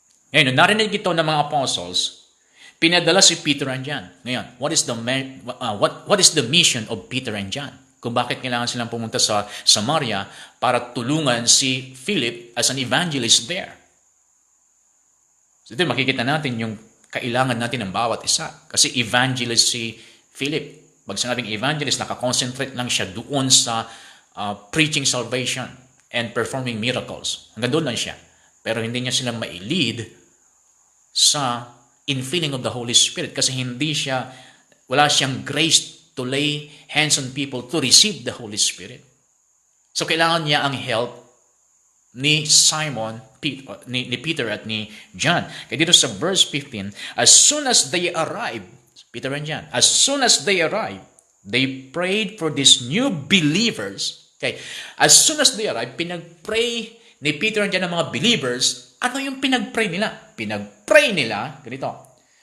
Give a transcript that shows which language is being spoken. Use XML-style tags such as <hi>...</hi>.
<tl>Ngayon, narinig ito ng mga apostles, pinadala si Peter and John. Ngayon,</tl> <en>what is the mission of Peter and John?</en> <tl>Kung bakit kailangan silang pumunta sa Samaria para tulungan si Philip</tl> <en>as an evangelist there.</en> <tl>So ito, makikita natin yung kailangan natin ng bawat isa. Kasi evangelist si Philip. Pag sinabing evangelist, nakakonsentrate lang siya doon sa</tl> <en>preaching salvation and performing miracles.</en> <tl>Hanggang doon lang siya. Pero hindi niya sila mai-lead sa</tl> <en>infilling of the Holy Spirit</en> <tl>kasi wala siyang grace</tl> <en>to lay hands on people to receive the Holy Spirit.</en> <tl>So kailangan niya ang help ni Simon, ni Peter at ni John. Kaya dito sa verse 15,</tl> <en>as soon as they arrived, Peter and John, as soon as they arrived, they prayed for these new believers.</en> <tl>Okay,</tl> <en>as soon as they arrived,</en> <tl>pinag-pray ni Peter and John ng mga believers. Ano yung pinag-pray nila? Pinag-pray nila, ganito.</tl>